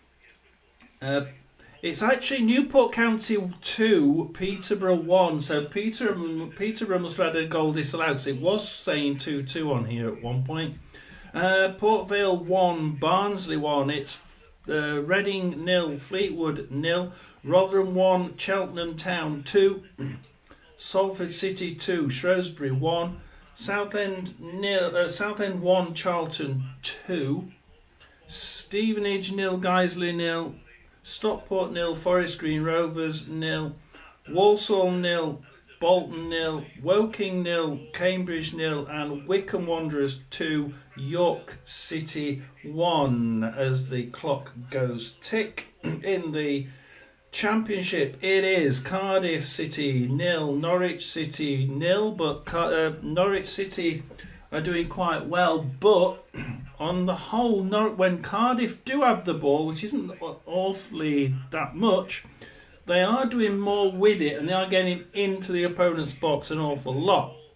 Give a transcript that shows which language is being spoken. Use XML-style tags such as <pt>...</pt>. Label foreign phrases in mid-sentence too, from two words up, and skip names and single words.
<en>It's actually Newport County 2, Peterborough 1. So Peterborough must have had a goal disallowed. So it was saying 2-2 on here at one point. Port Vale 1, Barnsley 1. It's Reading 0, Fleetwood 0, Rotherham 1, Cheltenham Town 2, Salford City 2, Shrewsbury 1, Southend 1, Charlton 2, Stevenage 0, Guiseley 0, Stockport 0, Forest Green Rovers 0, Walsall 0, Bolton 0, Woking 0, Cambridge 0, and Wycombe Wanderers 2, York City 1. As the clock goes tick in the Championship, it is Cardiff City 0, Norwich City 0, but Norwich City are doing quite well, but on the whole, when Cardiff do have the ball, which isn't awfully that much, they are doing more with it and they are getting into the opponent's box an awful lot.</en>